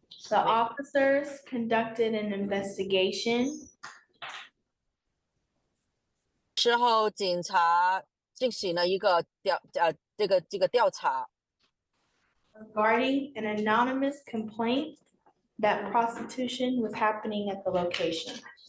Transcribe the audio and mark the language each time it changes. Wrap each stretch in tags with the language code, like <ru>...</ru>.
<en>The officers conducted an investigation.</en> <zh>之后，警察进行了一个调查。</zh> <en>Regarding an anonymous complaint that prostitution was happening at the location.</en>